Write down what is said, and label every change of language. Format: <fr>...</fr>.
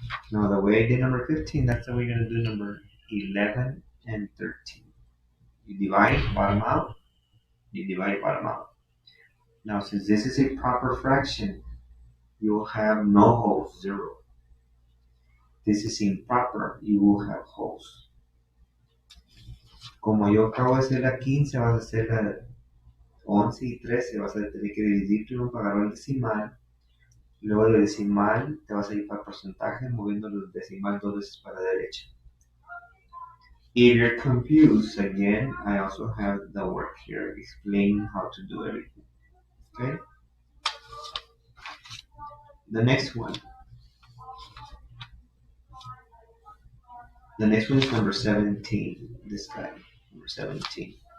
<en>Now the way I did number 15, that's how we're going to do number 11 and 13. You divide bottom out. You divide bottom out. Now since this is a proper fraction, you will have no holes, 0. This is improper, you will have holes.</en> <es>Como yo acabo de hacer la 15, vas a hacer la 11 y 13, vas a tener que dividir primero para agarrar el decimal. Luego del decimal te vas a ir para el porcentaje moviendo el decimal 2 veces para la derecha.</es> <en>If you're confused, again, I also have the work here explaining how to do everything. Okay? The next one. The next one is number 17. This guy, number 17.</en>